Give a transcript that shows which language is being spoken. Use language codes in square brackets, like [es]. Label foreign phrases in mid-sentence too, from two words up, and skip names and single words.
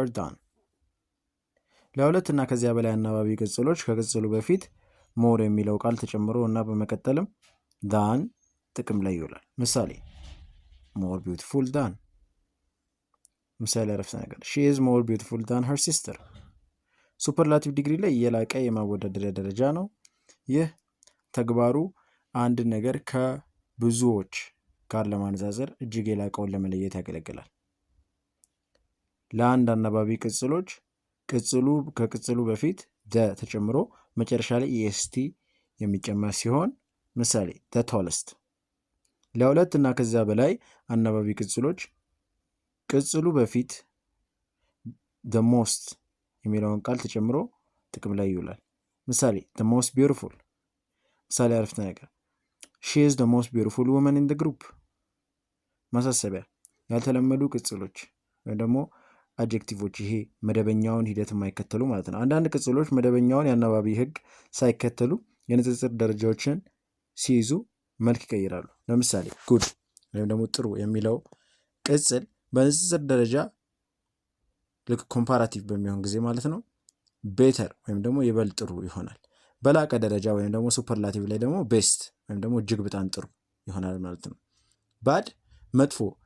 [am] ዳን። ለሁለት እና ከዚያ በላይ አናባቢ ቅጽሎች ከቅጽሉ በፊት ሞር የሚለው ቃል ተጨምሮ እና በመቀጠልም ዳን ጥቅም ላይ ይውላል። ምሳሌ [en] more beautiful than። [am] ምሳሌ አረፍተ ነገር [en] she is more beautiful than her sister። superlative degree [am] ላይ የላቀ የማወዳደሪያ ደረጃ ነው። ይህ ተግባሩ አንድ ነገር ከብዙዎች ጋር ለማነጻጸር እጅግ የላቀውን ለመለየት ያገለግላል። ለአንድ አናባቢ ቅጽሎች ቅጽሉ ከቅጽሉ በፊት ደ ተጨምሮ መጨረሻ ላይ ኢኤስቲ የሚጨመር ሲሆን ምሳሌ [en] the tallest። [am] ለሁለት እና ከዚያ በላይ አናባቢ ቅጽሎች ቅጽሉ በፊት [en] the most [am] የሚለውን ቃል ተጨምሮ ጥቅም ላይ ይውላል። ምሳሌ [en] the most beautiful። [am] ምሳሌ አረፍተ ነገር [en] she is the most beautiful woman in the [am] group። ማሳሰቢያ፣ ያልተለመዱ ቅጽሎች ወይም ደግሞ አጀክቲቮች ይሄ መደበኛውን ሂደት የማይከተሉ ማለት ነው። አንዳንድ ቅጽሎች መደበኛውን የአናባቢ ህግ ሳይከተሉ የንጽጽር ደረጃዎችን ሲይዙ መልክ ይቀይራሉ። ለምሳሌ ጉድ ወይም ደግሞ ጥሩ የሚለው ቅጽል በንጽጽር ደረጃ ልክ ኮምፓራቲቭ በሚሆን ጊዜ ማለት ነው ቤተር ወይም ደግሞ ይበልጥ ጥሩ ይሆናል። በላቀ ደረጃ ወይም ደግሞ ሱፐርላቲቭ ላይ ደግሞ ቤስት ወይም ደግሞ እጅግ በጣም ጥሩ ይሆናል ማለት ነው። ባድ መጥፎ